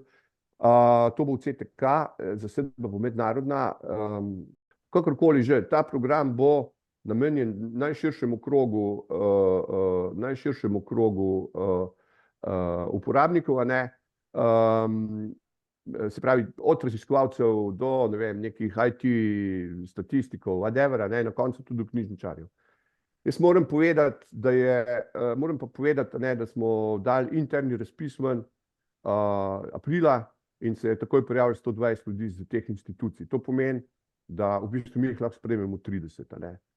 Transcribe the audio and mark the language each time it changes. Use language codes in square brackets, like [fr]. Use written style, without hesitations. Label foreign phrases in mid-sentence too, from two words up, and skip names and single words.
[sl] To bo v CTK, zasedba bo mednarodna, kakorkoli že, ta program bo namenjen najširšemu krogu uporabnikov, a ne, se pravi, od raziskovalcev do, ne vem, nekih IT statistikov, whatever, a ne, na koncu tudi knjižničarjev. Jaz moram povedati, da smo dali interni razpis ven aprila in se je takoj prijavilo 120 ljudi iz teh institucij. To pomeni, da v bistvu mi jih lahko sprejmemo 30, a ne.